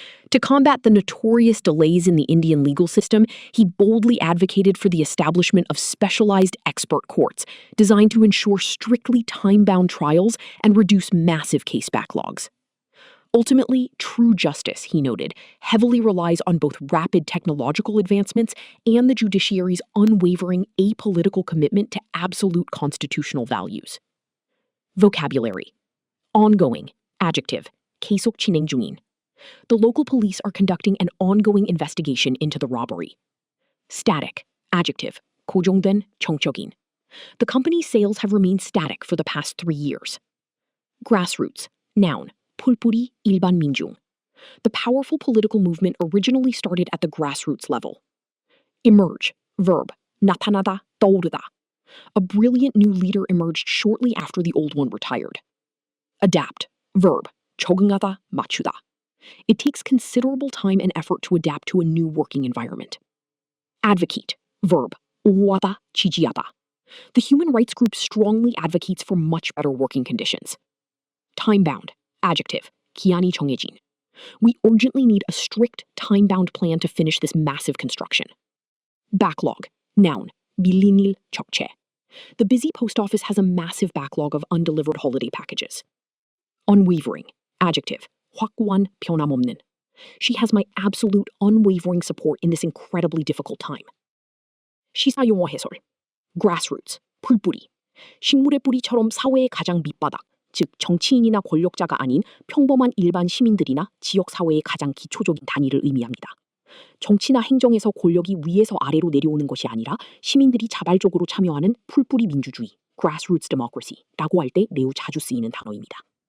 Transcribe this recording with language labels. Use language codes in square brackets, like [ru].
[en] To combat the notorious delays in the Indian legal system, he boldly advocated for the establishment of specialized expert courts designed to ensure strictly time-bound trials and reduce massive case backlogs. Ultimately, true justice, he noted, heavily relies on both rapid technological advancements and the judiciary's unwavering apolitical commitment to absolute constitutional values. Vocabulary. Ongoing, adjective, [ko] 계속 진행 중인. [en] The local police are conducting an ongoing investigation into the robbery. Static, adjective, [ko] 고정된, 정적인. [en] The company's sales have remained static for the past 3 years. Grassroots, noun, [ko] 풀뿌리 일반 민중. [en] The powerful political movement originally started at the grassroots level. Emerge, verb, [ko] 나타나다, 떠오르다. [en] A brilliant new leader emerged shortly after the old one retired. Adapt, verb, [ko] 적응하다, 맞추다. [en] It takes considerable time and effort to adapt to a new working environment. Advocate, verb, [ko] 옹호하다, 지지하다. [en] The human rights group strongly advocates for much better working conditions. Time-bound, adjective, [ko] 기한이 정해진. [en] We urgently need a strict, time-bound plan to finish this massive construction. Backlog, noun, [ko] 밀린 일, 적체. [en] The busy post office has a massive backlog of undelivered holiday packages. Unwavering, adjective, [ko] 확고한, 변함없는. [en] She has my absolute, unwavering support in this incredibly difficult time. [ko] 시사용어 해설. Grassroots, 풀뿌리. 식물의 뿌리처럼 사회의 가장 밑바닥, 즉 정치인이나 권력자가 아닌 평범한 일반 시민들이나 지역 사회의 가장 기초적인 단위를 의미합니다. 정치나 행정에서 권력이 위에서 아래로 내려오는 것이 아니라 시민들이 자발적으로 참여하는 풀뿌리 민주주의, [en] grassroots democracy [ko] 라고 할 때 매우 자주 쓰이는 단어입니다.